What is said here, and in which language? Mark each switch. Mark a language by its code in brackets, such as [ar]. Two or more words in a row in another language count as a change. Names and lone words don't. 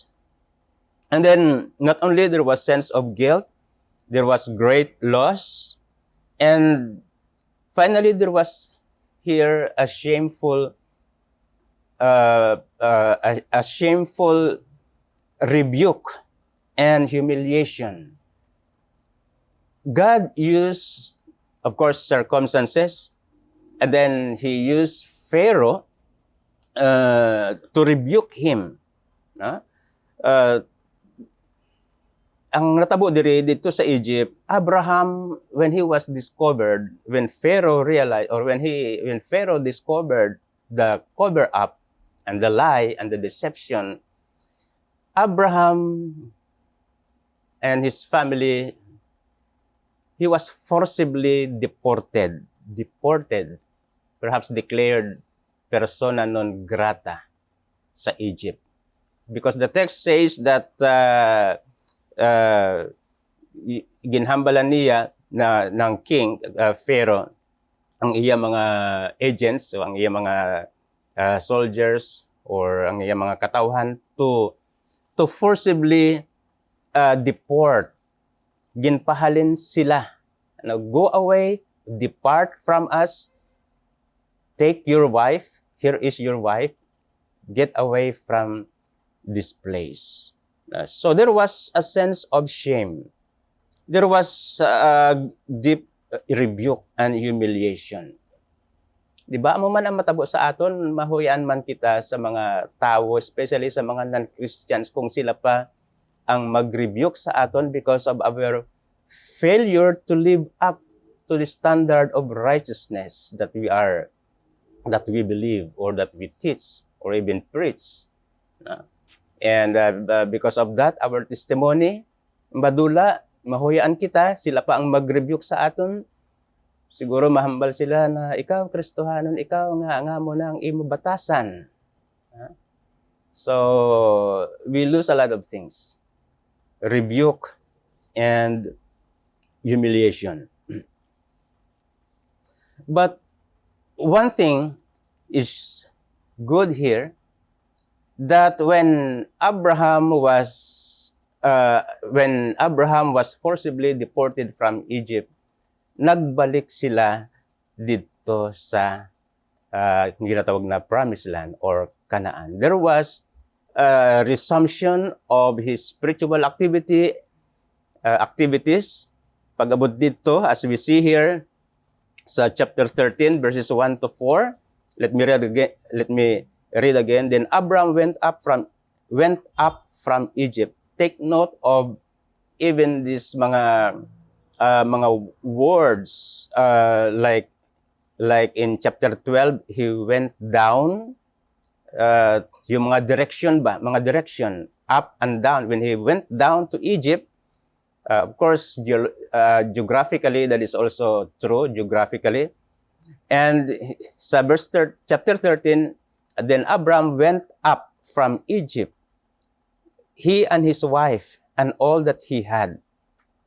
[en] And then, not only there was sense of guilt, there was great loss, and finally, there was here a shameful rebuke and humiliation. God used, of course, circumstances, and then he used Pharaoh to rebuke him. [hil] Ang natabo dito sa [en] Egypt, Abraham, when he was discovered, when Pharaoh realized, or when Pharaoh discovered the cover up and the lie and the deception, Abraham and his family, he was forcibly deported, perhaps declared persona non grata sa Egypt. Because the text says that [hil] ginhambalan niya ng king, Pharaoh, ang iya mga agents, so ang iya mga soldiers, or ang iya mga katauhan [en] to forcibly deport. [hil] Ginpahalin sila. [en] Go away, depart from us, take your wife, here is your wife, get away from this place. So there was a sense of shame. There was a deep rebuke and humiliation. [hil] Di ba? Amo man ang matabo sa aton, mahuyaan man kita sa mga tao, especially sa mga non-Christians, kung sila pa ang mag-rebuke sa aton [en] because of our failure to live up to the standard of righteousness that we believe, or that we teach, or even preach. And because of that, our testimony, [hil] madula, mahuyaan kita, sila pa ang mag-rebuke sa aton. Siguro mahambal sila na, ikaw, Kristohanon, ikaw nga mo na ang imo batasan. [en] So, we lose a lot of things. Rebuke and humiliation. But one thing is good here, that when Abraham was forcibly deported from Egypt, [hil] nagbalik sila dito sa ginatawag na Promised Land or Canaan. [en] There was a resumption of his spiritual activities. [hil] Pag-abot dito, [en] as we see here sa chapter 13 verses 1 to 4, let me read again. Then Abraham went up from Egypt. Take note of even these mga words, like in chapter 12, he went down. [tl] Yung mga direction, [en] up and down. When he went down to Egypt, of course, geographically, that is also true, geographically. And sa chapter 13, then Abraham went up from Egypt, he and his wife, and all that he had.